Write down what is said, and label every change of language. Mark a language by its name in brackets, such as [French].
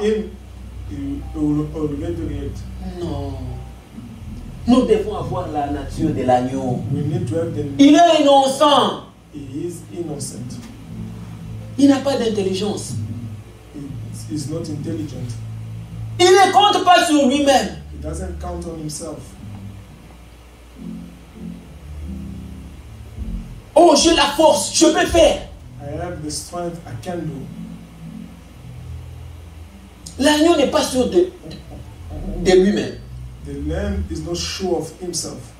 [English] him, you will already react. [French] Non. Nous devons avoir la nature de l'agneau. [English] We need to have the. [French] Il est innocent. [English] He is innocent. [French] Il n'a pas d'intelligence. [English] He is not intelligent. [French] Il ne compte pas sur lui-même. [English] He doesn't count on himself. [French] Oh, j'ai la force, je peux faire. [English] I have the strength, I can do. [French] L'agneau n'est pas sûr de lui-même. [English] The lamb is not sure of himself.